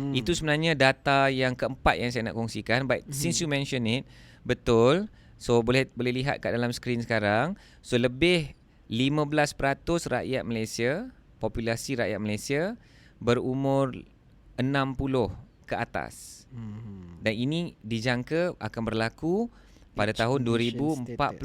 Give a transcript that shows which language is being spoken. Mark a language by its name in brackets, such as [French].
[Malay] Itu sebenarnya data yang keempat yang saya nak kongsikan. [English] But since you mention it, betul. [Malay] So boleh lihat kat dalam skrin sekarang. So lebih 15% rakyat Malaysia, populasi rakyat Malaysia berumur 60 ke atas. Dan ini dijangka akan berlaku pada tahun 2044.